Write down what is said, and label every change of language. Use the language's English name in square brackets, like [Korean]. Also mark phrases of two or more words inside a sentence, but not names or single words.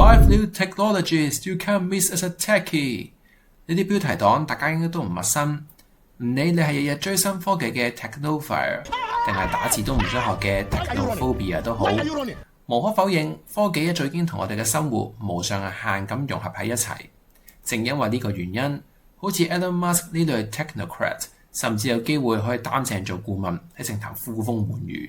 [English] new technologies you can't miss as a techie。 [Cantonese] 呢啲標題黨大家應該都唔陌生，唔理你係日日追新科技嘅 technophile， 定係打字都唔想學嘅 technophobia 都好，無可否認，科技一早已經同我哋嘅生活無上限咁融合喺一齊。正因為呢個原因，好似 Elon Musk 呢類 technocrat， 甚至有機會可以擔正做顧問喺政壇呼風喚雨。